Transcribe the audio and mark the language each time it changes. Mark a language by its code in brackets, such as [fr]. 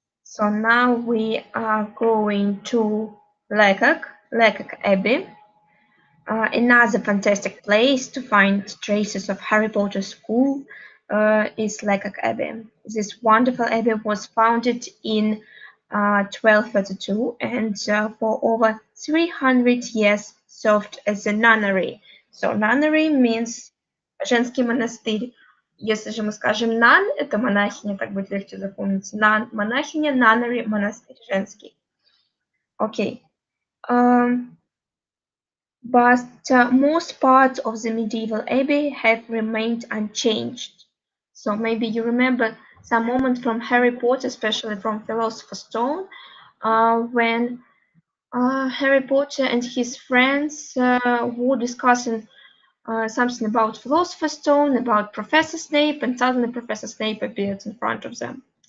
[en] So now we are going to Lekak Abbey, another fantastic place to find traces of Harry Potter school is Lekak Abbey. This wonderful abbey was founded in 1232 and for over 300 years served as a nunnery. So nunnery means [ru] женский монастырь. Если же мы скажем [en] nun, [ru] это монахиня, так будет легче запомнить. Nun, монахиня, nunnery, монастырь, женский. [en] Okay. But most parts of the medieval abbey have remained unchanged. So maybe you remember some moment from Harry Potter, especially from Philosopher's Stone, when Harry Potter and his friends were discussing something about Philosopher's Stone, about Professor Snape, and suddenly Professor Snape appeared in front of them.